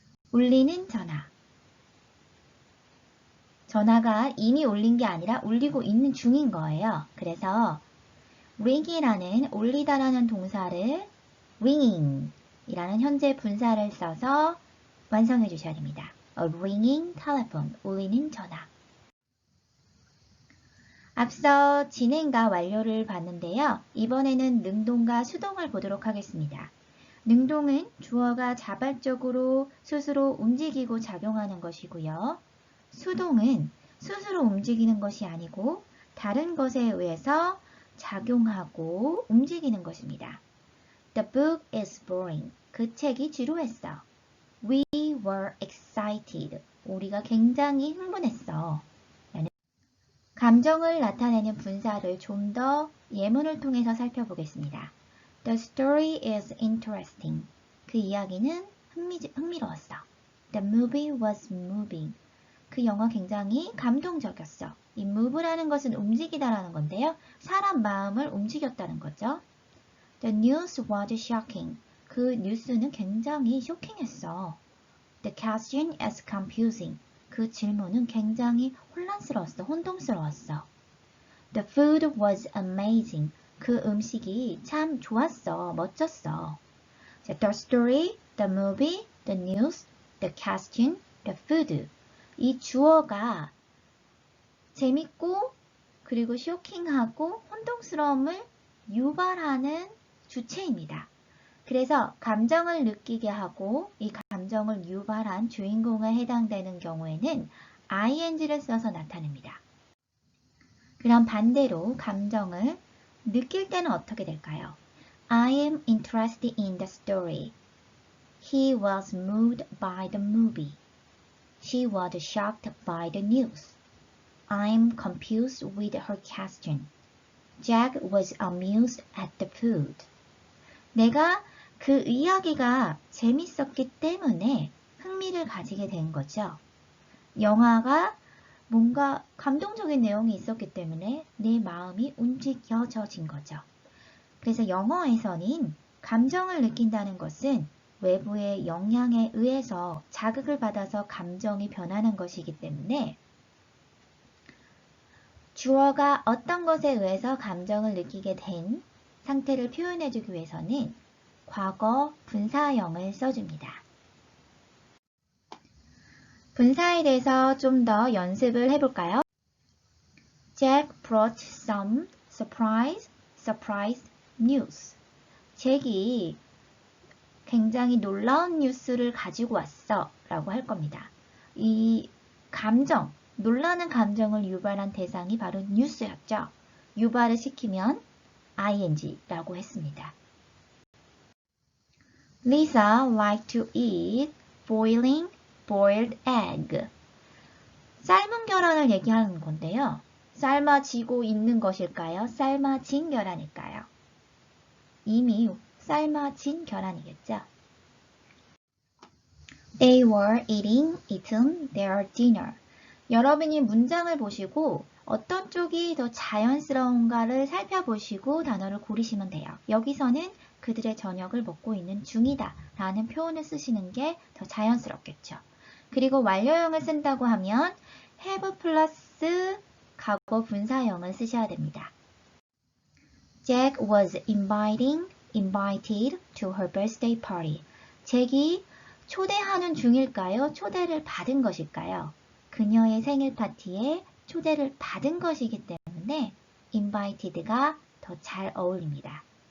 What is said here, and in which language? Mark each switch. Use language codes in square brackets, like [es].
[ko] 울리는 전화. 전화가 이미 울린 게 아니라 울리고 있는 중인 거예요. 그래서 ring이라는 울리다라는 동사를 ringing 이라는 현재 분사를 써서 완성해 주셔야 됩니다. [en] A ringing telephone, [ko] 울리는 전화. 앞서 진행과 완료를 봤는데요. 이번에는 능동과 수동을 보도록 하겠습니다. 능동은 주어가 자발적으로 스스로 움직이고 작용하는 것이고요. 수동은 스스로 움직이는 것이 아니고 다른 것에 의해서 작용하고 움직이는 것입니다. [en] The book is boring. [ko] 그 책이 지루했어. [en] We were excited. [ko] 우리가 굉장히 흥분했어. 감정을 나타내는 분사를 좀 더 예문을 통해서 살펴보겠습니다. [en] The story is interesting. [ko] 그 이야기는 흥미로웠어. [en] The movie was moving. [ko] 그 영화 굉장히 감동적이었어. 이 move라는 것은 움직이다라는 건데요. 사람 마음을 움직였다는 거죠. [en] The news was shocking. [ko] 그 뉴스는 굉장히 쇼킹했어. [en] The question is confusing. [ko] 그 질문은 굉장히 혼란스러웠어. 혼동스러웠어. [en] The food was amazing. [ko] 그 음식이 참 좋았어. 멋졌어. [en] The story, the movie, the news, the question, the food. [ko] 이 주어가 재밌고 그리고 쇼킹하고 혼동스러움을 유발하는 주체입니다. 그래서 감정을 느끼게 하고 이 감정을 유발한 주인공에 해당되는 경우에는 ing를 써서 나타냅니다. 그럼 반대로 감정을 느낄 때는 어떻게 될까요? [en] I am interested in the story. He was moved by the movie. She was shocked by the news. I'm confused with her question. Jack was amused at the food. [ko] 내가 그 이야기가 재밌었기 때문에 흥미를 가지게 된 거죠. 영화가 뭔가 감동적인 내용이 있었기 때문에 내 마음이 움직여진 거죠. 그래서 영어에서는 감정을 느낀다는 것은 외부의 영향에 의해서 자극을 받아서 감정이 변하는 것이기 때문에 주어가 어떤 것에 의해서 감정을 느끼게 된 상태를 표현해주기 위해서는 과거 분사형을 써줍니다. 분사에 대해서 좀 더 연습을 해볼까요? [en] Jack brought some surprise news. [ko] 잭이 굉장히 놀라운 뉴스를 가지고 왔어 라고 할 겁니다. 이 감정, 놀라는 감정을 유발한 대상이 바로 뉴스였죠. 유발을 시키면 ing라고 했습니다. [en] Lisa liked to eat boiled egg. [ko] 삶은 계란을 얘기하는 건데요. 삶아지고 있는 것일까요? 삶아진 계란일까요? 이미 삶아진 계란이겠죠. [en] They were eaten their dinner. [ko] 여러분이 문장을 보시고 어떤 쪽이 더 자연스러운가를 살펴보시고 단어를 고르시면 돼요. 여기서는 그들의 저녁을 먹고 있는 중이다 라는 표현을 쓰시는 게 더 자연스럽겠죠. 그리고 완료형을 쓴다고 하면 have 플러스 과거 분사형을 쓰셔야 됩니다. [en] Jack was invited to her birthday party. [ko] 잭이 초대하는 중일까요? 초대를 받은 것일까요? 그녀의 생일 파티에 초대를 받은 것이기 때문에 invited가 더 잘 어울립니다.